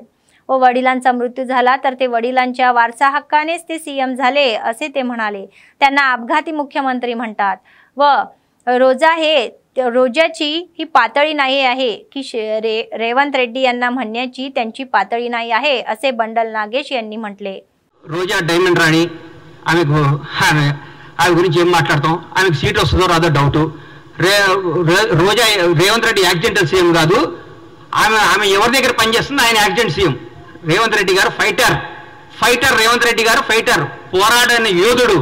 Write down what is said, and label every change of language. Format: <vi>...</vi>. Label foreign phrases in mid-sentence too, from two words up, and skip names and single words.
<mr>व वडिलांचा मृत्यू झाला तर ते वडिलांच्या वारसा हक्कानेच ते सीएम झाले असे ते म्हणाले। त्यांना अपघाती मुख्यमंत्री म्हणतात व रोजाची ही पातळी नाही आहे की रेवंत रेड्डी यांना म्हणण्याची त्यांची पातळी नाही आहे असे बंडल नागेश यांनी म्हटले।</mr> <te>రోజా డైమండ్ రాణి ఆమె గురించి ఏం మాట్లాడతాం, ఆమెకు సీట్ వస్తుందో రాదో డౌట్। రోజా రేవంత్ రెడ్డి</te> <en>accidental CM</en> <te>కాదు, ఆమె ఎవరి దగ్గర పనిచేస్తుంది, ఆయన</te> <en>accident CM.</en> <te>రేవంత్ రెడ్డి గారు ఫైటర్ రేవంత్ రెడ్డి గారు ఫైటర్, పోరాడని యోధుడు।</te>